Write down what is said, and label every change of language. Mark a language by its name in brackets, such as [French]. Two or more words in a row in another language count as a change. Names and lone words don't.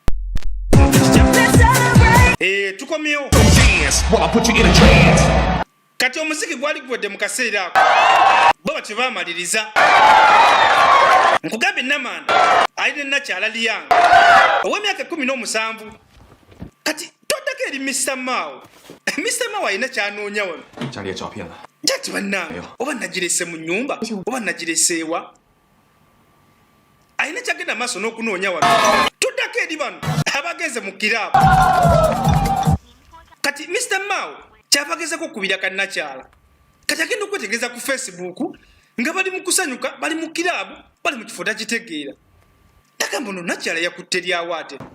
[Ganda] tukomyewo kati omuziki gwali guwedde mu kaseera ako bo bati baamaliriza nkugambe Namanda alina nakyala Liyanga ow'emyaka 17 kati toddako eri Mr. Mao Mr. Mao alina kyanoonya wano [Chinese] 家里也照片了， [Ganda] jati bannange oba nagirese mu nnyumba oba nagirese ewa alina kyagenda maaso n'okunoonya wano tuddako eri bano abagenze mu kiraabu kati Mr. Mao kyava gezako okubira kannakyala kati agenda okwetegereza ku Facebook nga bali mu kusanyuka bali mu kiraabu bali mu kifo takitegeera agamba ono nakyala yakutte lyawo ate